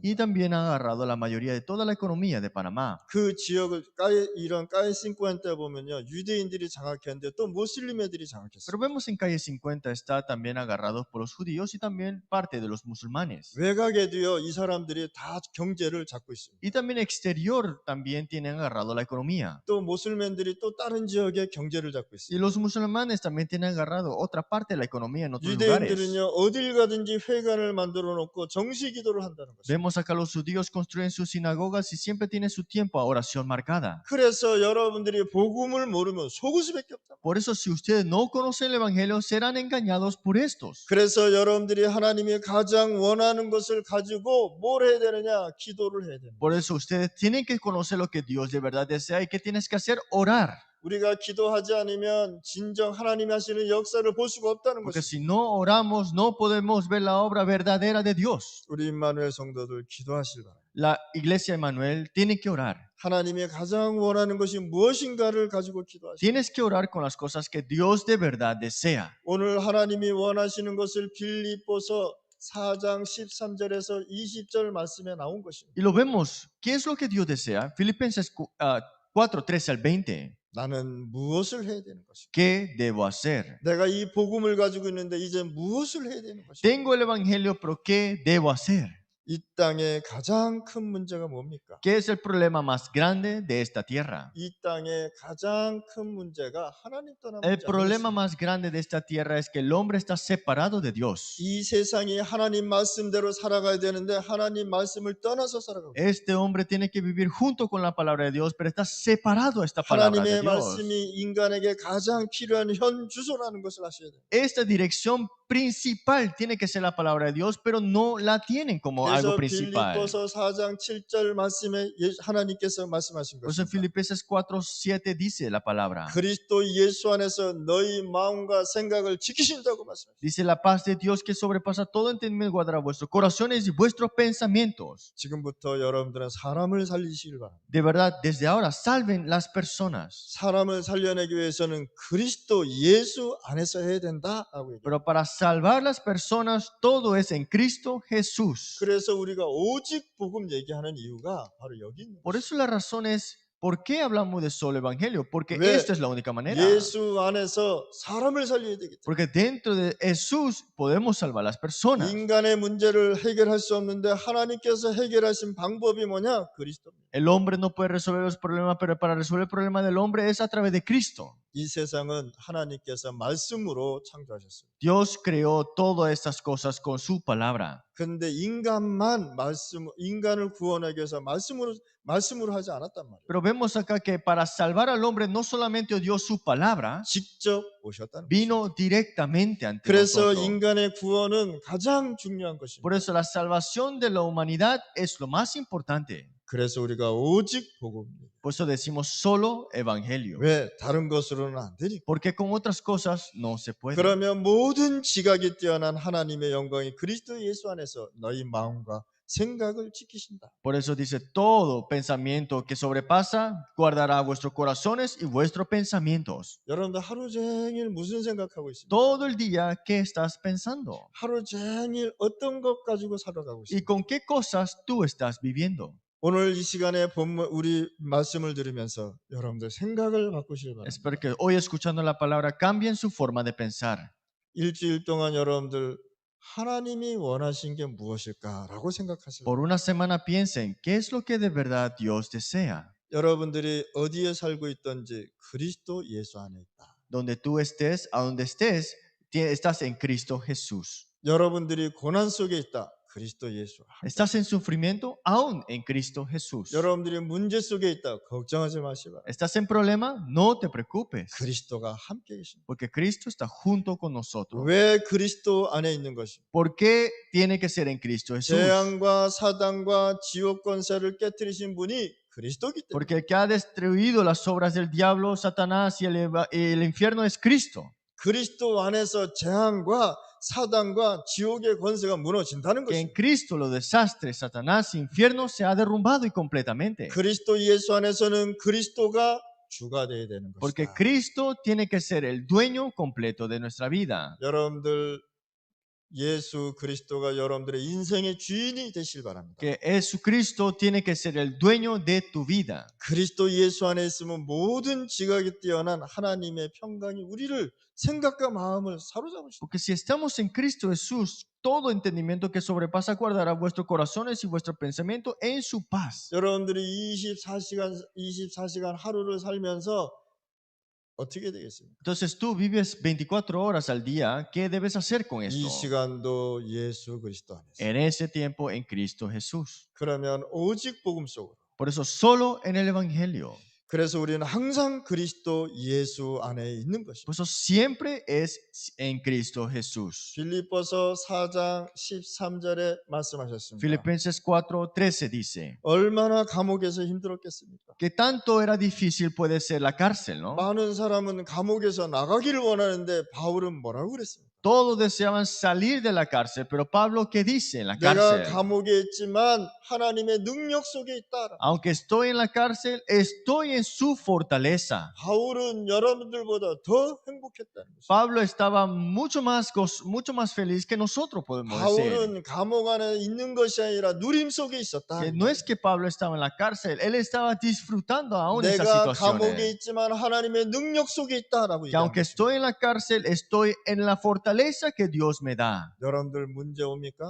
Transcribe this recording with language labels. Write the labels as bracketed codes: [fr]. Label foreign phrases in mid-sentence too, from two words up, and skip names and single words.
[es] Y también han agarrado la mayoría de toda la economía de Panamá. [ko] 그 지역을 이런 [es] calle cincuenta [ko] 보면요, 유대인들이 장악했는데 또 무슬림 애들이 장악했어요. [es] Pero vemos en calle 50 está también agarrado por los judíos y también parte de los musulmanes. [ko] 외곽에도요, 이 사람들이 다 경제를 잡고 있습니다. [es] Y también exterior también tienen agarrado la economía. [ko] 또 무슬만들이 또 다른 지역의 경제를 잡고 [es] Y [ko] 있습니다. [es] los musulmanes también tienen agarrado otra parte de la economía en otros lugares. [ko] 유대인들은요, 어딜 가든지 회관을 만들어 놓고 정시 기도를 한다는 것입니다. [es] Vemos acá los judíos construyen sus sinagogas y siempre tienen su tiempo a oración marcada. [ko] 그래서 여러분들이 복음을 모르면 속을 수밖에 없다. [es] Por eso si ustedes no conocen el evangelio serán engañados por estos. [ko] 그래서 여러분들이 하나님이 가장 원하는 것을 가지고 뭘 해야 되느냐? 기도를 해야 됩니다. [es] Por eso ustedes tienen que conocer lo que Dios de verdad desea y que tienes que hacer, orar. [ko] 우리가 기도하지 않으면 진정 하나님이 하시는 역사를 볼 수가 없다는 [es] Porque [ko] 것입니다. [es] si no oramos no podemos ver la obra verdadera de Dios. [ko] 우리 임마누엘 성도들 기도하실 바랍니다. [es] La iglesia de Manuel tiene que orar. [ko] 하나님이 가장 원하는 것이 무엇인가를 가지고 기도하시고 [es] Tienes que orar con las cosas que Dios de verdad desea. [ko] 오늘 하나님이 원하시는 것을 빌립보서 4장 13절에서 20절 말씀에 나온 것입니다. [es] Y lo vemos. ¿Qué es lo que Dios desea? Filipenses 4, 13 al 20. [ko] 나는 무엇을 해야 되는 것인가? [es] ¿Qué debo hacer? [ko] 내가 이 복음을 가지고 있는데 이제 무엇을 해야 되는 것인가? [es] Tengo el evangelio, pero ¿qué debo hacer? [ko] 이 땅의 가장 큰 문제가 뭡니까? [es] ¿Qué es el problema más grande de esta tierra? [ko] 이 땅의 가장 큰 문제가 하나님 떠난 [es] El [ko] 문제 [es] problema [ko] 아니겠습니까? [es] más grande de esta tierra es que el hombre está separado de Dios. [ko] 이 세상이 하나님 말씀대로 살아가야 되는데 하나님 말씀을 떠나서 살아가고 있어요. [es] Este hombre tiene que vivir junto con la palabra de Dios, pero está separado de esta palabra de [ko] 하나님의 [es] Dios. [ko] 말씀이 인간에게 가장 필요한 현 주소라는 것을 아셔야 돼요. [es] Esta dirección principal tiene que ser la palabra de Dios, pero no la tienen como algo [ko] 그래서 [es] principal. [ko] 빌립보서 4장 7절 말씀에 하나님께서 말씀하신 [es] Por eso en [ko] 것입니다. [es] Filipenses 4:7 dice la palabra. [ko] 그리스도 예수 안에서 너희 마음과 생각을 지키신다고 말씀하셨어요. [es] Dice la paz de Dios que sobrepasa todo entendimiento guardará vuestros corazones y vuestros pensamientos. [ko] 지금부터 여러분들은 사람을 살리시길 바랍니다. [es] De verdad, desde ahora salven las personas. [ko] 사람을 살려내기 위해서는 그리스도 예수 안에서 해야 된다라고 얘기해요. [es] Pero para salvar las personas, todo es en Cristo Jesús. [ko] 그래서 우리가 오직 복음 얘기하는 이유가 바로 여기 있는 [es] Por [ko] 거예요. [es] eso la razón es, ¿por qué hablamos de solo evangelio? Porque [ko] 왜? [es] esta es la única manera. [ko] 예수 안에서 사람을 살려야 되기 때문에. [es] Porque dentro de Jesús podemos salvar las personas. [ko] 인간의 문제를 해결할 수 없는데 하나님께서 해결하신 방법이 뭐냐? 그리스도입니다. [es] El hombre no puede resolver los problemas, pero para resolver el problema del hombre es a través de Cristo. [ko] 이 세상은 하나님께서 말씀으로 창조하셨습니다. [es] Dios creó todas estas cosas con su palabra. [ko] 그런데 인간을 구원하기 위해서 말씀으로 하지 않았단 말이에요. [es] Pero vemos acá que para salvar al hombre no solamente dio su palabra, [ko] 직접 오셨다는 거예요. [es] vino directamente ante [ko] 그래서 [es] nosotros. [ko] 인간의 구원은 가장 중요한 것입니다. [es] Por eso la salvación de la humanidad es lo más importante. [ko] 그래서 우리가 오직 복음입니다. [es] Por eso decimos solo evangelio. [ko] 왜? 다른 것으로는 안 되니까. [es] Porque con otras cosas no se puede. [ko] 그러면 모든 지각이 뛰어난 하나님의 영광이 그리스도 예수 안에서 너희 마음과 생각을 지키신다. [es] Por eso dice, todo pensamiento que sobrepasa guardará vuestros corazones y vuestros pensamientos. [ko] 여러분들 하루 종일 무슨 생각하고 있습니까? [es] Todo el día, ¿qué estás pensando? [ko] 하루 종일 어떤 것 가지고 살아가고 [es] ¿Y [ko] 있습니까? [es] con qué cosas tú estás viviendo? [ko] 오늘 이 시간에 본문 우리 말씀을 들으면서 여러분들 생각을 바꾸시길 바랍니다. [es] Espero que hoy escuchando la palabra cambien su forma de pensar. [ko] 일주일 동안 여러분들 하나님이 원하신 게 무엇일까라고 생각하시길 [es] Por [ko] 바랍니다. [es] una semana piensen qué es lo que de verdad Dios desea. [ko] 여러분들이 어디에 살고 있든지 그리스도 예수 안에 있다. [es] Donde tú estés, a donde estés, estás en Cristo Jesús. [ko] 여러분들이 고난 속에 있다. 그리스도 예수. [es] Estás en sufrimiento, aún en Cristo Jesús. [ko] 여러분들이 문제 속에 있다. 걱정하지 마시기 바랍니다. [es] ¿Estás en problema? No te preocupes, [ko] 그리스도가 함께 계십니다. [es] porque Cristo está junto con nosotros. [ko] 왜 그리스도 안에 있는 것입니다. [es] ¿Por qué tiene que ser en Cristo Jesús? [ko] 재앙과 사단과 지옥 권세를 깨뜨리신 분이 그리스도기 때문에. [es] Porque el que ha destruido las obras del diablo, Satanás y el infierno es Cristo. [ko] 그리스도 안에서 재앙과 사단과 지옥의 권세가 무너진다는 [es] Que en [ko] 것입니다. [es] Cristo los desastres, Satanás, infierno se ha derrumbado y completamente. [ko] 그리스도 예수 안에서는 그리스도가 주가 되어야 되는 [es] Porque [ko] 것이다. [es] Cristo tiene que ser el dueño completo de nuestra vida. [ko] 여러분들 예수 그리스도가 여러분들의 인생의 주인이 되실 바랍니다. [es] Que Jesucristo tiene que ser el dueño de tu vida. [ko] 그리스도 예수 안에 있으면 모든 지각이 뛰어난 하나님의 평강이 우리를 생각과 마음을 사로잡을 수 있다. [es] Porque si estamos en Cristo Jesús, todo entendimiento que sobrepasa guardará vuestros corazones y vuestro pensamiento en su paz. [ko] 여러분들이 24시간 하루를 살면서 어떻게 되겠습니까? [es] Entonces tú vives 24 horas al día. ¿Qué debes hacer con [ko] 이 [es] esto? [ko] 시간도 예수 그리스도 안에서. [es] En ese tiempo en Cristo Jesús. [ko] 그러면 오직 복음 속으로. [es] Por eso solo en el Evangelio. [ko] 그래서 우리는 항상 그리스도 예수 안에 있는 것입니다. [es] Por eso siempre es en Cristo Jesús. [ko] 빌립보서 4장 13절에 말씀하셨습니다. [es] Filipenses 4:13 dice, [ko] 얼마나 감옥에서 힘들었겠습니까? [es] que tanto era difícil puede ser la cárcel, ¿no? [ko] 많은 사람은 감옥에서 나가기를 원하는데 바울은 뭐라고 그랬습니까? [es] Todos deseaban salir de la cárcel, pero Pablo, ¿qué dice en la [ko] 내가 [es] cárcel? [ko] 감옥에 있지만 하나님의 능력 속에 있다. [es] Aunque estoy en la cárcel, estoy en su fortaleza. [ko] 바울은 여러분들보다 더 행복했다는 것입니다. [es] Pablo estaba mucho más feliz que nosotros, podemos decir. [ko] 바울은 감옥 안에 있는 것이 아니라 누림 속에 있었다. [es] Que no es que Pablo estaba en la cárcel, él estaba disfrutando aún esas [ko] 내가 감옥에 [es] situaciones. [ko] 있지만 하나님의 능력 속에 있다라고 [es] Que aunque [ko] 얘기합니다. [es] estoy en la cárcel, estoy en la fortaleza que Dios me da. [ko] 여러분들 문제 옵니까?